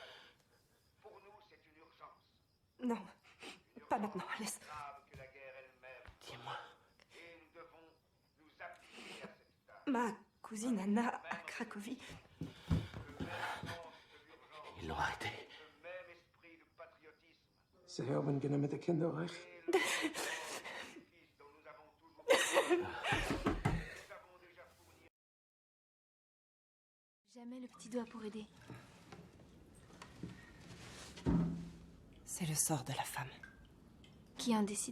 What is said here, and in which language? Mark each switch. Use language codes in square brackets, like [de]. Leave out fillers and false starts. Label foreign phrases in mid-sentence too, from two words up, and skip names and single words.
[fr] Non, pas maintenant, laisse. Dis-moi. Ma cousine Anna à Cracovie. Ils l'ont arrêté. [nl] Ze hebben kunnen met de kinderen weg. [fr] Jamais le petit doigt pour aider. C'est le sort de la femme. Qui en décide?